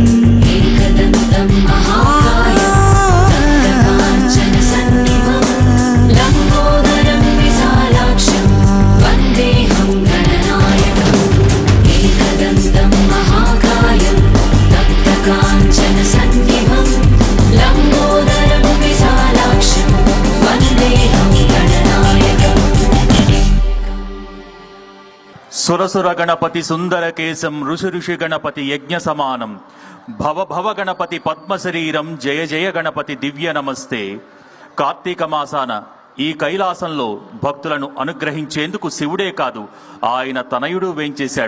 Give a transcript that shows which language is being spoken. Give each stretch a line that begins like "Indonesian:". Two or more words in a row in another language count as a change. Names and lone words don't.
Sanskrit: एकदन्तं महाकायं तप्तकाञ्चनसन्निभं लम्बोदरं विशालाक्षं वन्देऽहं गणनायकम् एकदन्तं महाकायं तप्तकाञ्चनसन्निभं लम्बोदरं विशालाक्षं वन्देऽहं गणनायकम् సురసుర గణపతి సుందర కేశం ఋషి ఋషి గణపతి యజ్ఞ సమానం భవ భవ గణపతి పద్మ శరీరం జయ జయ గణపతి దివ్య నమస్తే.
Telugu: కార్తీక మాసాన ఈ కైలాసంలో భక్తులను అనుగ్రహించేందుకు శివుడే కాదు ఆయన తనయుడు వేంచేశాడు.